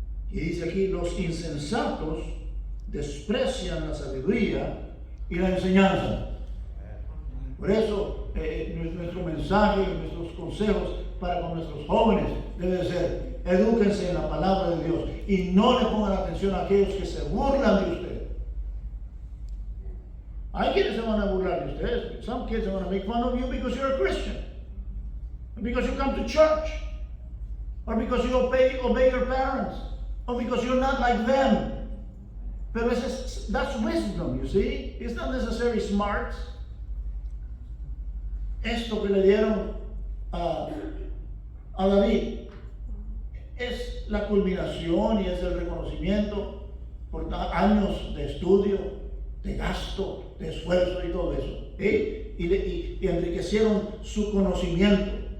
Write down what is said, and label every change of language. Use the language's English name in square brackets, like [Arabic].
[Spanish] Y dice aquí, los insensatos desprecian la sabiduría y la enseñanza. Por eso nuestro mensaje y nuestros consejos para con nuestros jóvenes debe ser: edúquense en la palabra de Dios y no le pongan atención a aquellos que se burlan de usted. Hay quienes se van a burlar de ustedes. [English] Some kids are going to make fun of you because you're a Christian, or because you come to church, or because you obey your parents, or because you're not like them. [Spanish] Pero [English] that's wisdom, you see. It's not necessarily smart. [Spanish] Esto que le dieron a David es la culminación y es el reconocimiento por años de estudio, de gasto, de esfuerzo y todo eso. Y enriquecieron su conocimiento.